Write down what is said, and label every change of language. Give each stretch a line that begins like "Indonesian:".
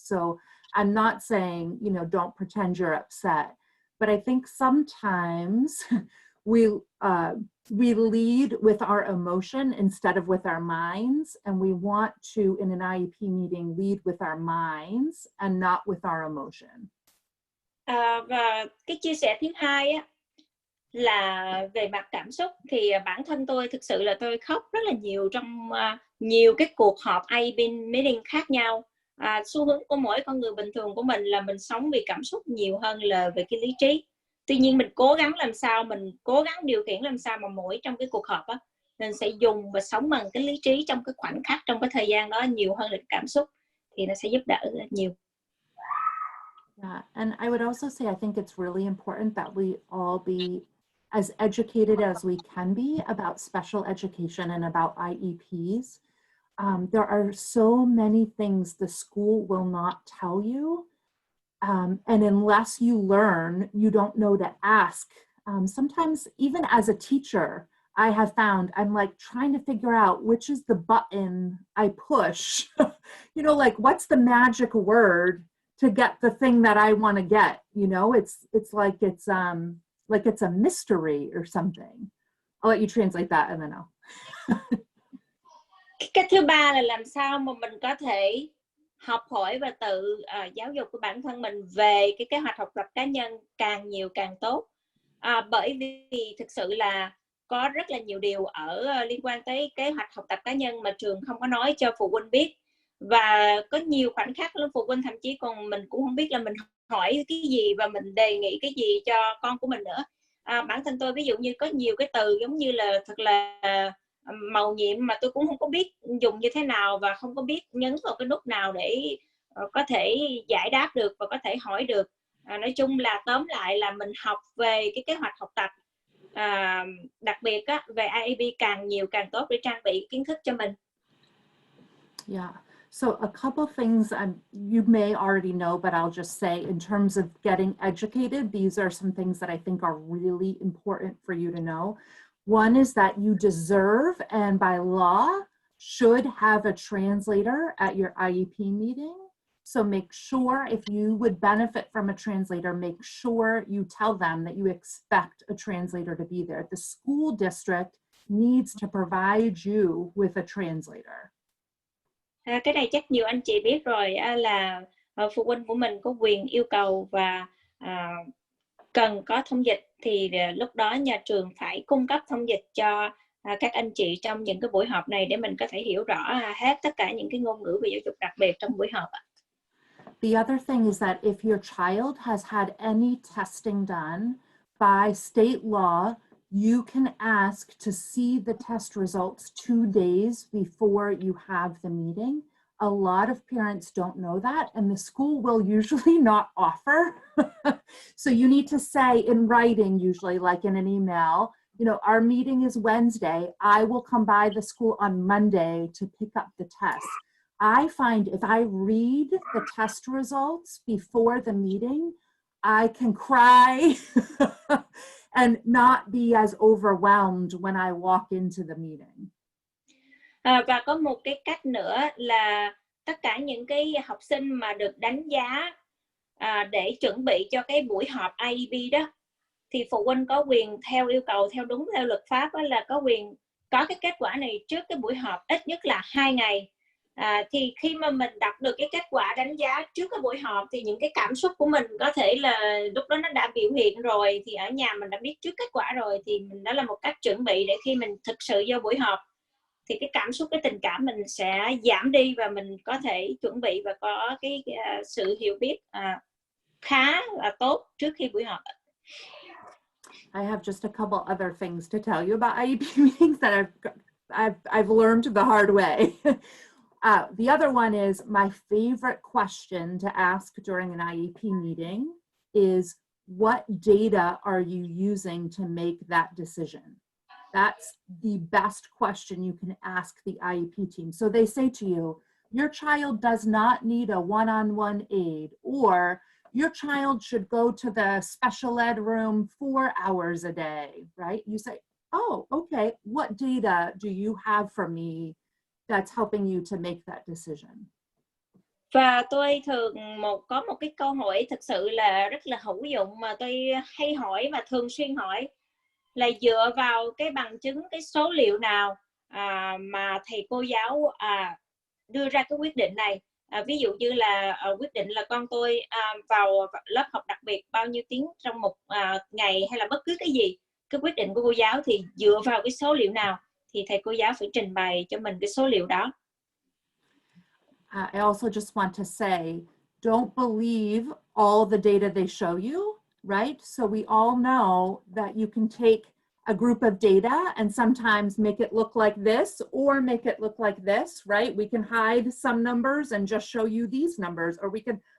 English: So I'm not saying, you know, don't pretend you're upset, but I think sometimes we lead with our emotion instead of with our minds. And we want to, in an IEP meeting, lead with our minds and not with our emotion.
Vietnamese: Và cái chia sẻ thứ hai á, là về mặt cảm xúc, thì bản thân tôi thực sự là tôi khóc rất là nhiều trong nhiều cái cuộc họp IEP meeting khác nhau. Xu hướng của mỗi con người bình thường của mình là mình sống vì cảm xúc nhiều hơn là về cái lý trí. Tuy nhiên mình cố gắng điều khiển làm sao mà mỗi trong cái cuộc họp á, mình sẽ dùng và sống bằng cái lý trí trong cái khoảnh khắc, trong cái thời gian đó nhiều hơn là cảm xúc, thì nó sẽ giúp đỡ rất nhiều.
English: Yeah, and I would also say I think it's really important that we all be as educated as we can be about special education and about IEPs. There are so many things the school will not tell you. And unless you learn, you don't know to ask. Sometimes, even as a teacher, I have found I'm like trying to figure out which is the button I push. You know, like what's the magic word to get the thing that I want to get? You know, it's like it's a mystery or something. I'll let you translate that and then I'll.
Vietnamese: Cái thứ ba là làm sao mà mình có thể học hỏi và tự giáo dục của bản thân mình về cái kế hoạch học tập cá nhân càng nhiều càng tốt. Bởi vì thực sự là có rất là nhiều điều liên quan tới kế hoạch học tập cá nhân mà trường không có nói cho phụ huynh biết, và có nhiều khoảnh khắc phụ huynh thậm chí còn mình cũng không biết là mình hỏi cái gì và mình đề nghị cái gì cho con của mình nữa. Bản thân tôi ví dụ như có nhiều cái từ giống như là thật là màu nhiệm mà tôi cũng không có biết dùng như thế nào và không có biết nhấn vào cái nút nào để có thể giải đáp được và có thể hỏi được. Nói chung là tóm lại là mình học về cái kế hoạch học tập, đặc biệt về IEP càng nhiều càng tốt để trang bị kiến thức cho mình.
English: Yeah. So a couple things you may already know, but I'll just say in terms of getting educated, these are some things that I think are really important for you to know. One is that you deserve and by law should have a translator at your IEP meeting. So make sure if you would benefit from a translator, make sure you tell them that you expect a translator to be there. The school district needs to provide you with a translator.
Vietnamese: Cái này chắc nhiều anh chị biết rồi, là phụ huynh của mình có quyền yêu cầu và cần có thông dịch, thì lúc đó nhà trường phải cung cấp thông dịch cho các anh chị trong những cái buổi họp này để mình có thể hiểu rõ hết tất cả những cái ngôn ngữ về giáo dục đặc biệt trong buổi họp.
English: The other thing is that if your child has had any testing done by state law, you can ask to see the test results 2 days before you have the meeting. A lot of parents don't know that, and the school will usually not offer. So you need to say in writing, usually like in an email, you know, our meeting is Wednesday. I will come by the school on Monday to pick up the test. I find if I read the test results before the meeting, I can cry and not be as overwhelmed when I walk into the meeting.
Vietnamese: Và có một cái cách nữa là tất cả những cái học sinh mà được đánh giá để chuẩn bị cho cái buổi họp IEP đó, thì phụ huynh có quyền theo yêu cầu, theo luật pháp là có quyền có cái kết quả này trước cái buổi họp ít nhất là 2 ngày. Thì khi mà mình đọc được cái kết quả đánh giá trước cái buổi họp thì những cái cảm xúc của mình có thể là lúc đó nó đã biểu hiện rồi, thì ở nhà mình đã biết trước kết quả rồi, thì đó là một cách chuẩn bị để khi mình thực sự vô buổi họp thì cái cảm xúc, cái tình cảm mình sẽ giảm đi và mình có thể chuẩn bị và có cái sự hiểu biết khá là tốt trước khi buổi họp.
English: I have just a couple other things to tell you about IEP meetings that I've learned the hard way. The other one is my favorite question to ask during an IEP meeting is, what data are you using to make that decision? That's the best question you can ask the IEP team. So they say to you, your child does not need a one-on-one aid, or your child should go to the special ed room 4 hours a day, right? You say, oh, okay, what data do you have for me that's helping you to make that decision?
Vietnamese: Và tôi thường có một cái câu hỏi thực sự là rất là hữu dụng mà tôi hay hỏi và thường xuyên hỏi, là dựa vào cái bằng chứng, cái số liệu nào mà thầy cô giáo đưa ra cái quyết định này. Ví dụ như là quyết định là con tôi vào lớp học đặc biệt bao nhiêu tiếng trong một ngày, hay là bất cứ cái gì, cái quyết định của cô giáo thì dựa vào cái số liệu nào thì thầy cô giáo phải trình bày cho mình cái số liệu đó.
English: I also just want to say, don't believe all the data they show you, right? So we all know that you can take a group of data and sometimes make it look like this or make it look like this, right? We can hide some numbers and just show you these numbers, or we can